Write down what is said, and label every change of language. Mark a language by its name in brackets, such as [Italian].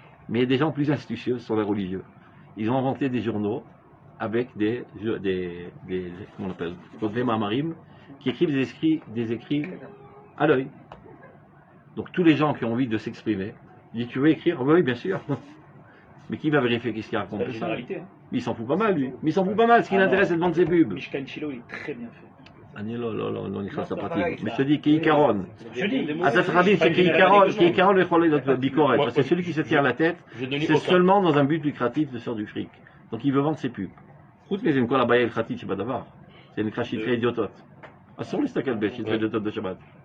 [French] Mais il y a des gens plus astucieux, ce sont les religieux. Ils ont inventé des journaux avec comment on appelle, des mamarim, qui écrivent des écrits à l'œil. Donc tous les gens qui ont envie de s'exprimer, disent tu veux écrire? Oui, bien sûr. Mais qui va vérifier qu'est-ce qu'il raconte ça? Il s'en fout pas mal, lui. Mais il s'en fout pas mal, ce qui l'intéresse c'est de vendre ses pubs. Mishkan Shiloh, il est très bien fait. [Hebrew] אני לא נכנס לפרטים, [French] mais je te dis, [Hebrew] כעיקרון, אתה צריך להבין [French] je [Hebrew] שכעיקרון לא יכול להיות ביקורת, [French] parce que celui qui se tire la tête, c'est seulement dans un but lucratif de faire du fric. Donc il veut vendre ses pubs. [Hebrew] חוץ מזה, עם כל הבעיה ההלכתית שבדבר, זה נקרא שטרי אידיוטות. אסור להסתכל בשטרי אידיוטות בשבת.